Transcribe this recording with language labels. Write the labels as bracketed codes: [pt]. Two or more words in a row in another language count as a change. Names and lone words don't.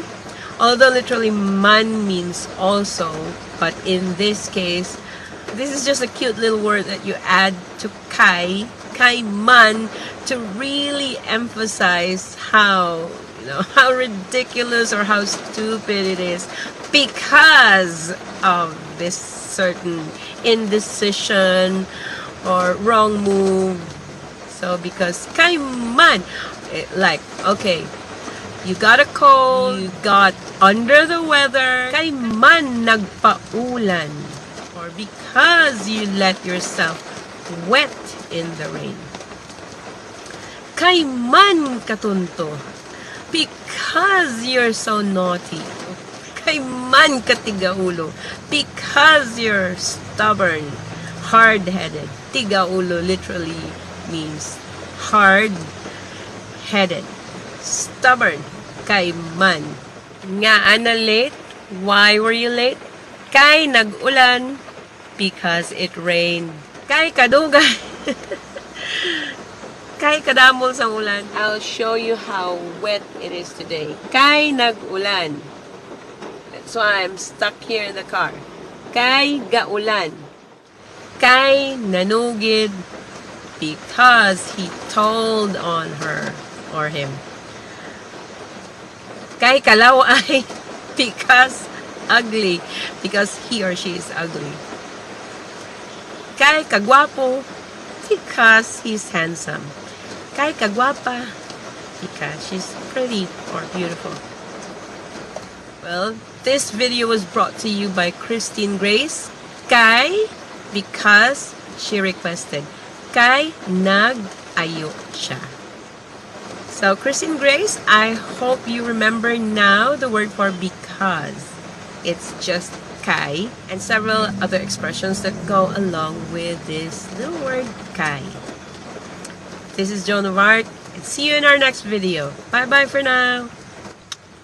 [en] Although literally man means also, but in this case, this is just a cute little word that you add to [hil] kay man, [en] to really emphasize how, how ridiculous or how stupid it is because of this certain indecision or wrong move. So because [hil] kay man, [en] like, okay, you got a cold, you got under the weather, [hil] kay man nagpaulan, [en] or because you let yourself wet in the rain. [hil] Kay man katunto, [en] because you're so naughty. [hil] Kay man katigaulo, [en] because you're stubborn, hard-headed. Tigaulo literally means hard-headed. Stubborn, [hil] kay man. Nga ana late? [en] Why were you late? [hil] Kay nag-ulan, [en] because it rained. [hil] Kay kadugay, kay kadamol sa ulan. [en] I'll show you how wet it is today. [hil] Kay nag-ulan. [en] That's why I'm stuck here in the car. [hil] Kay gaulan. Kay nanugid, [en] because he told on her or him. [hil] Kay kalaway, [en] because ugly, because he or she is ugly. [hil] Kay kagwapo, [en] because he's handsome. [hil] Kay kagwapa, [en] because she's pretty or beautiful. Well, this video was brought to you by Christine Grace. Kay, because she requested. [hil] Kay nag-ayo siya. [en] So, Christine Grace, I hope you remember now the word for because. It's just kay, and several other expressions that go along with this little word kay. This is Joan of Arc, and see you in our next video.